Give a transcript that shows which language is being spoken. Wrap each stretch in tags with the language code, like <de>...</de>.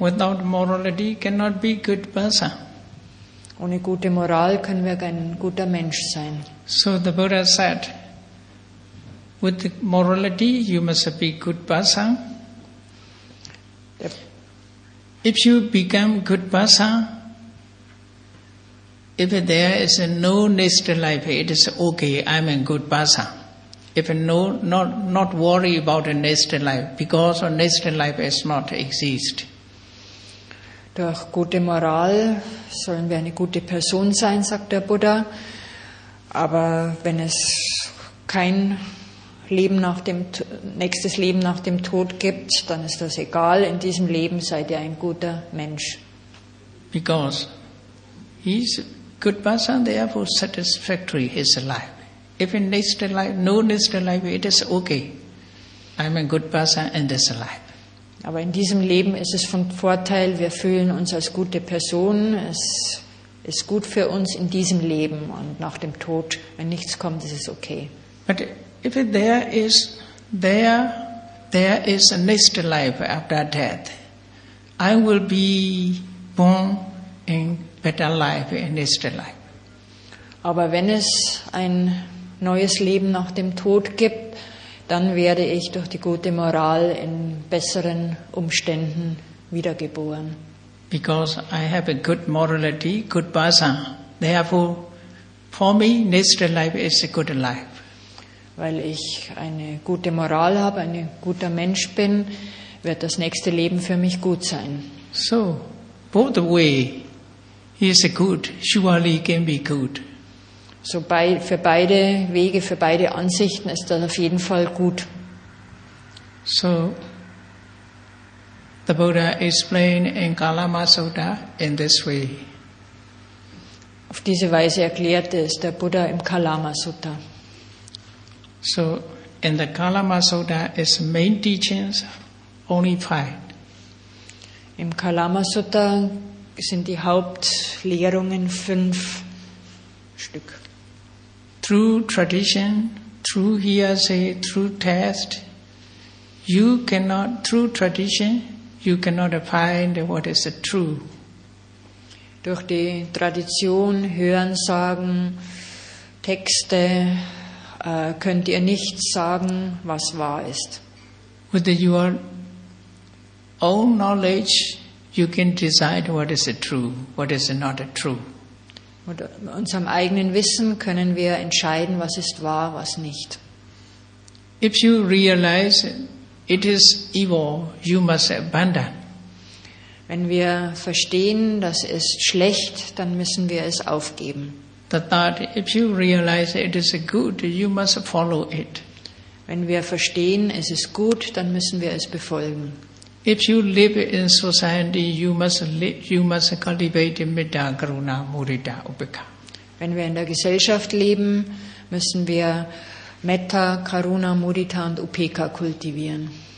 <en>Without morality cannot be good person.</en> <de>Ohne gute Moral können wir kein guter Mensch sein.</de> <en>So the Buddha said, with the morality you must be good person. If you become good person, if there is no next life, it is okay, I'm a good person. If not worry about the next life, because the next life does not exist.</en> <de>Durch gute Moral sollen wir eine gute Person sein, sagt der Buddha. Aber wenn es kein nächstes Leben nach dem Tod gibt, dann ist das egal. In diesem Leben seid ihr ein guter Mensch.</de> <en>Because he's a good person, therefore satisfactory his life. If in next life, no next life, it is okay. I'm a good person in this life.</en> <de>Aber in diesem Leben ist es von Vorteil, wir fühlen uns als gute Person, es ist gut für uns in diesem Leben und nach dem Tod, wenn nichts kommt, ist es okay.</de> <en>But if there is a next life after death, I will be born in better life in next life.</en> <de>Aber wenn es ein neues Leben nach dem Tod gibt, dann werde ich durch die gute Moral in besseren Umständen wiedergeboren.</de> <en>Because I have a good morality, good person. Therefore, for me, next life is a good life.</en> <de>Weil ich eine gute Moral habe, ein guter Mensch bin, wird das nächste Leben für mich gut sein.</de> <en>So, both the way is good, surely can be good.</en> <de>So für beide Wege, für beide Ansichten ist das auf jeden Fall gut.</de> <en>So, the Buddha explained in Kalama Sutta in this way.</en> <de>Auf diese Weise erklärte es der Buddha im Kalama Sutta.</de> <en>So, in the Kalama Sutta, its main teachings only 5.</en> <de>Im Kalama Sutta sind die Hauptlehrungen 5 Stück.</de> <en>Through tradition, through hearsay, through test, through tradition, you cannot find what is the true.</en> <de>Durch die Tradition, Hörensagen, Texte könnt ihr nicht sagen, was wahr ist.</de> <en>With your own knowledge, you can decide what is the true, what is not true.</en> <de>Mit unserem eigenen Wissen können wir entscheiden, was ist wahr, was nicht.</de> <en>If you realize it is evil, you must abandon.</en> <de>Wenn wir verstehen, das ist schlecht, dann müssen wir es aufgeben.</de> <en>The third, if you realize it is good, you must follow it.</en> <de>Wenn wir verstehen, es ist gut, dann müssen wir es befolgen.</de> <en>If you live in society, you must cultivate metta, karuna, mudita, upekha.</en> <de>Wenn wir in der Gesellschaft leben, müssen wir Metta, Karuna, Mudita und Upekha kultivieren.</de>